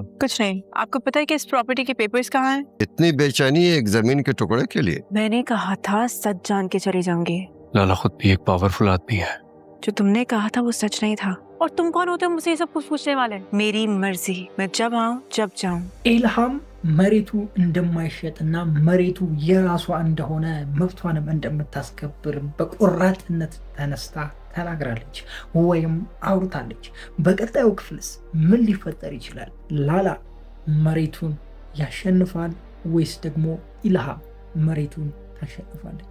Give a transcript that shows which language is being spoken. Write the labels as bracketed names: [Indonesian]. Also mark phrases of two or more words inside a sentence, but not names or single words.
[Hindi] कुछ नहीं, आपको पता है कि इस प्रॉपर्टी के पेपर्स कहाँ हैं? इतनी बेचैनी है एक जमीन के टुकड़े के लिए? मैंने कहा था सच जान के चली जाऊंगी। लाला खुद भी एक पावरफुल आदमी है। जो तुमने कहा था वो सच नहीं था। और तुम कौन होते हो मुझसे ये सब कुछ पूछने वाले? मेरी मर्जी, मैं जब आऊँ जब जाऊँ। [Amharic] ኢልሃም መሬቱ እንደማይሸጥና መሬቱ የራሷ እንደሆነ መብቷንም እንደምታስከብር በቆራጥነት ተነስታ ተናግራለች ወይም አውርታለች። በቀጣዩ ክፍልስ ምን ሊፈጠር ይችላል? ላላ መሬቱን ያሸንፋል ወይስ ደግሞ ኢልሃም መሬቱን ታሸንፋለች?